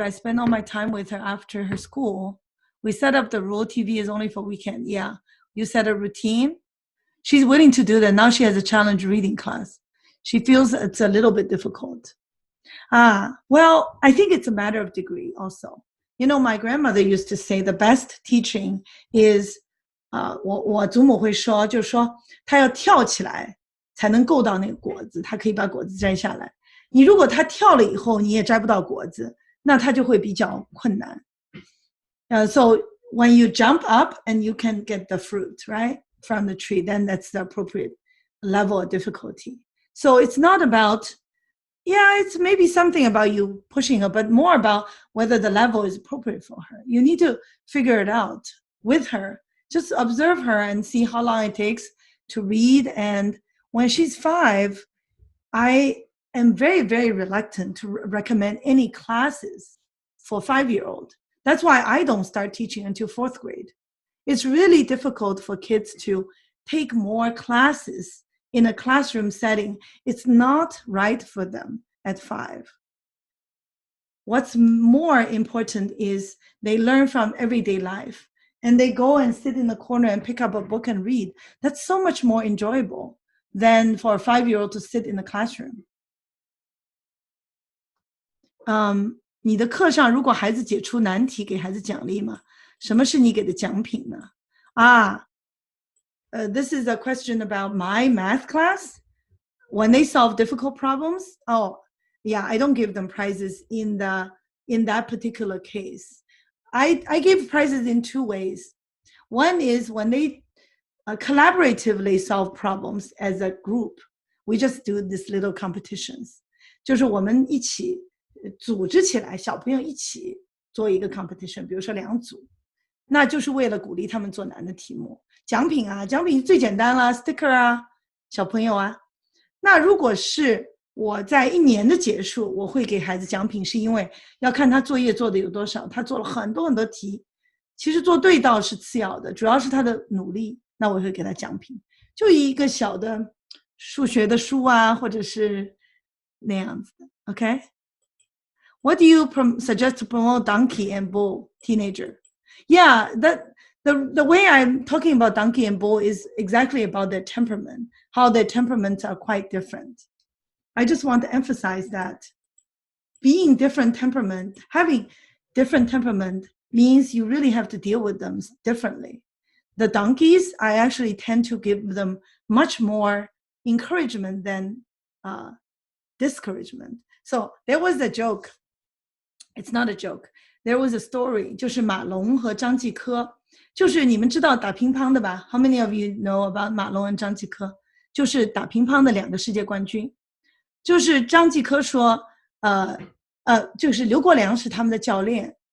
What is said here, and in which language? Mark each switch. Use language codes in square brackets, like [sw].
[en] I spend all my time with her after her school. We set up the rule TV is only for weekend. Yeah, you set a routine. She's willing to do that. Now she has a challenge reading class. She feels it's a little bit difficult. Well, I think it's a matter of degree also. My grandmother used to say the best teaching is, [zh] 我祖母会说，就是说她要跳起来才能够到那个果子，她可以把果子摘下来。你如果她跳了以后你也摘不到果子，那她就会比较困难。 [en] So when you jump up and you can get the fruit, right, from the tree, then that's the appropriate level of difficulty. So it's not about, it's maybe something about you pushing her, but more about whether the level is appropriate for her. You need to figure it out. with her. Just observe her and see how long it takes to read. And when she's 5, I am very, very reluctant to recommend any classes for 5-year-old. That's why I don't start teaching until 4th grade. It's really difficult for kids to take more classes in a classroom setting. It's not right for them at 5. What's more important is they learn from everyday life, and they go and sit in the corner and pick up a book and read. That's so much more enjoyable than for a 5-year-old to sit in the classroom. [zh] 你的课上如果孩子解出难题，给孩子奖励吗？什么是你给的奖品呢？ [en] This is a question about my math class. When they solve difficult problems, yeah, I don't give them prizes in that particular case. I give prizes in 2 ways. One is when they collaboratively solve problems as a group. We just do these little competitions. [zh] 就是我们一起组织起来，小朋友一起做一个 competition， 比如说2组，那就是为了鼓励他们做难的题目。奖品最简单啦 ，sticker 啊，小朋友啊。那如果是我在1年的结束，我会给孩子奖品，是因为要看他作业做的有多少，他做了很多很多题，其实做对倒是次要的，主要是他的努力，那我会给他奖品，就一个小的数学的书啊，或者是那样子的 ，OK？ [en] What do you suggest to promote donkey and bull teenager? Yeah, the way I'm talking about donkey and bull is exactly about their temperament, how their temperaments are quite different. I just want to emphasize that being different temperament, having different temperament means you really have to deal with them differently. The donkeys, I actually tend to give them much more encouragement than discouragement. So there was a joke. It's not a joke. There was a story. [zh] 就是马龙和张继科，就是你们知道打乒乓的吧 ？ [en] How many of you know about [zh] 马龙和张继科？就是打乒乓的2个世界冠军。就是张继科说，就是刘国梁是他们的教练。